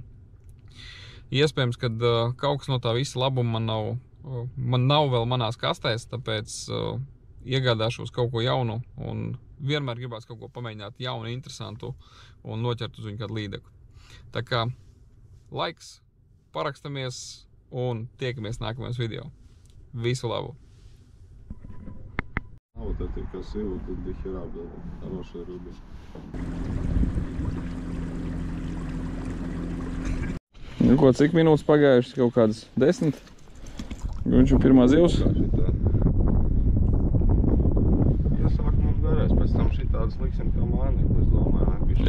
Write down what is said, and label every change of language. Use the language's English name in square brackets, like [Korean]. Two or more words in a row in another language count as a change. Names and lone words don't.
[Latvian] Iespējams, ka kaut kas no tā visa labuma man nav vēl manās kastēs, tāpēc iegādāšos kaut ko jaunu un vienmēr gribās kaut ko pamēģināt jaunu, interesantu un noķert uz viņu kādu līdeku. Tā kā laiks, parakstamies un tiekamies nākamajos video. Visu labu! [Russian] Вот этой красивой тут до хера было, хорошая рыба. [Latvian] Nu ko, cik minūtes pagājušas? Kaut kādas 10? Viņš ir pirmā zivs? Iesāk mums garēs, pēc tam šitādas liksim kā mānekli, es domāju,